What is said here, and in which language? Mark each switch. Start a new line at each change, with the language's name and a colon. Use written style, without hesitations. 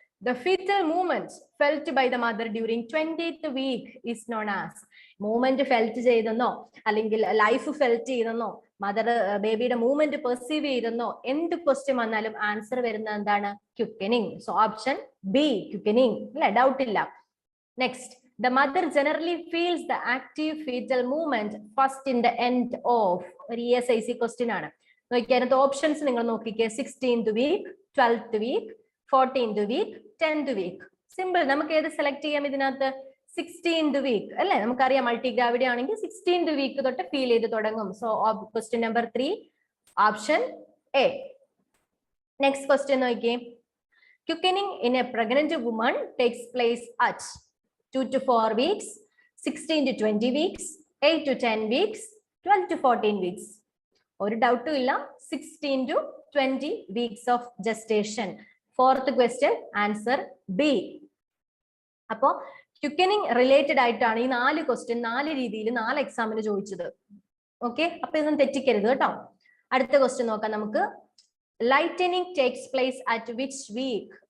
English: The fetal movements felt by the mother during 20th week is known as.
Malayalam: Movement felt ചെയ്തെന്നോ അല്ലെങ്കിൽ life felt ചെയ്തെന്നോ mother ബേബിയുടെ movement perceive ചെയ്തെന്നോ എന്ത് question വന്നാലും answer വരുന്നത് എന്താണ്?
English: Quickening. So option B quickening.
Malayalam: അല്ലെ, doubt ഇല്ല.
English: Next, the mother generally feels the active fetal movement first in the end of.
Malayalam: ഒരു ESIC question ആണ്. നോക്കിയാൽ അതിനകത്ത് ഓപ്ഷൻസ് നിങ്ങൾ നോക്കിക്കേ.
English: 16th week, 12th week, 14th week, 10th week. Simple.
Malayalam: നമുക്ക് ഏത് സെലക്ട് ചെയ്യാം ഇതിനകത്ത്? 16th വീക്ക് അല്ലെ, നമുക്കറിയാം മൾട്ടിഗ്രാവിഡി ആണെങ്കിൽ 16th വീക്ക് തൊട്ട് ഫീൽ ചെയ്ത് തുടങ്ങും.
English: So question number 3 option A. Next question നോക്കിയേ. Quickening in a pregnant woman takes place at 2 to 4 weeks, 16 to 20 weeks, 8 to 10 weeks, 12 to 14 weeks.
Malayalam: ഒരു ഡൗട്ടും ഇല്ല,
English: 16 to 20 weeks of gestation. Fourth question, answer B.
Malayalam: അപ്പോ ക്വിക്കനിങ് related ആയിട്ടാണ് ഈ 4 question 4 രീതിയിൽ 4 എക്സാമിന് ചോദിച്ചത്. ഓക്കെ, അപ്പൊ ഇതൊന്നും തെറ്റിക്കരുത് കേട്ടോ. അടുത്ത ക്വസ്റ്റ്യൻ നോക്കാം നമുക്ക്.
English: Lightening takes place at which week?